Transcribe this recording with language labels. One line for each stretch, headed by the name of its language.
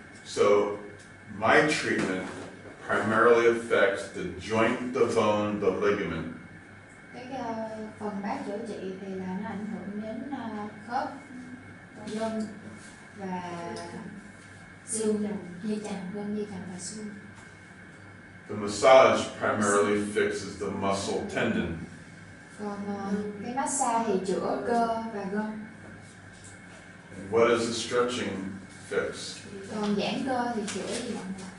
English: So my treatment primarily affects the joint, the bone, the ligament.
Vietnamese: Cái phần bác chữa trị thì là nó ảnh hưởng đến khớp, gân và xương, dây chằng, gân, dây chằng và xương.
English: The massage primarily fixes the muscle tendon.
Vietnamese: Còn cái massage thì chữa cơ và gân.
English: What does the stretching fix?
Vietnamese: Còn giãn cơ thì chữa gì bạn?